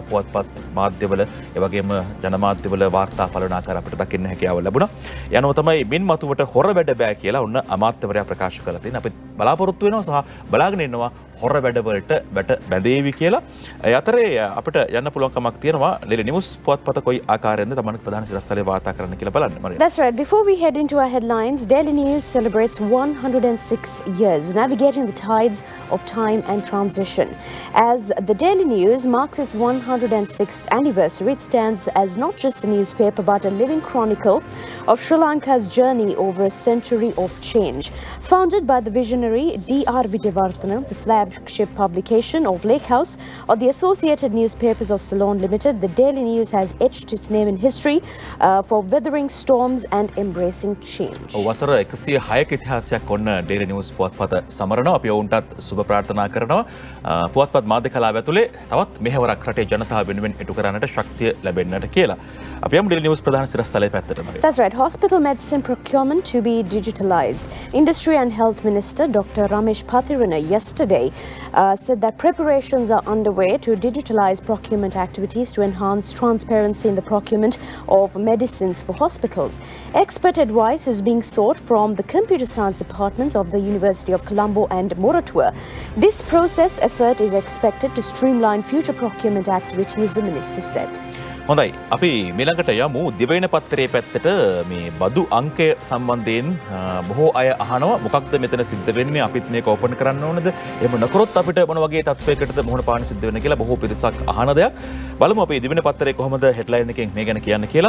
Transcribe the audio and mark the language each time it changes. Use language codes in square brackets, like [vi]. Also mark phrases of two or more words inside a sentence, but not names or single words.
[si] පුවත්පත් මාධ්‍යවල ඒ වගේම ජනමාධ්‍යවල වාර්තා පළවන ආකාර අපිට දකින්න හැකියාව ලැබුණා. යනවා තමයි මින් මතුවට හොර වැඩ බෑ කියලා ඔන්න අමාත්‍යවරයා ප්‍රකාශ කරලා තියෙනවා. අපි බලාපොරොත්තු වෙනවා සහ බලාගෙන ඉන්නවා හොර වැඩ වලට වැට බැඳේවි කියලා. ඒ අතරේ අපිට යන්න පුළුවන් කමක් තියෙනවා. ඩේලි නිවුස් පුවත්පත කොයි ආකාරයෙන්ද තමන්ගේ ප්‍රධාන සිරස්තලේ වාර්තා කරන්න කියලා බලන්න. මරියා. [en] That's right. Before we head into our headlines, Daily News celebrates 106 years navigating the tides of time and transition. As the Daily News marks its 106th anniversary, it stands as not just a newspaper but a living chronicle of Sri Lanka's journey over a century of change. Founded by the visionary D.R. Vijayawardena, the flagship publication of Lake House or the Associated Newspapers of Ceylon Limited, the Daily News has etched its name in history for weathering storms and embracing change. [si] වසර 106ක ඉතිහාසයක් ඔන්න ඩේලි නිවුස් පුවත්පත සමරනවා. අපි ඔවුන්ටත් සුබ ප්‍රාර්ථනා කරනවා. පුවත්පත් මාධ්‍ය කලාව ඇතුලේ තවත් මෙහෙවරක් රටේ ජනතාව වෙනුවෙන් ඉටු කරන්නට ශක්තිය ලැබෙන්නට කියලා. අපි යමු ඩේලි නිවුස් ප්‍රධාන සිරස්තලයේ පැත්තට. [en] That's right. Hospital medicine procurement to be digitalized. Industry and Health Minister Dr. Ramesh Paththaren yesterday said that preparations are underway to digitalize procurement activities to enhance transparency in the procurement of medicines for hospitals. Expert advice is being sought from the computer science departments of the University of Colombo and Moratuwa. This process effort is expected to streamline future procurement activities, the minister said. [si] හොඳයි අපි ඊළඟට යමු දිවයින පත්තරේ පැත්තට. මේ බදු අංකය සම්බන්ධයෙන් බොහෝ අය අහනවා මොකක්ද මෙතන සිද්ධ වෙන්නේ, අපිත් මේක ඕපන් කරන්න ඕනද, එහෙම නොකරොත් අපිට මොන වගේ තත්ත්වයකටද මුහුණ පාන්න සිද්ධ වෙන්නේ කියලා බොහෝ පිරිසක් අහන දෙයක්. බලමු අපි දිවයින පත්තරේ කොහොමද හෙඩ්ලයින් එකෙන් මේ ගැන කියන්න කියලා.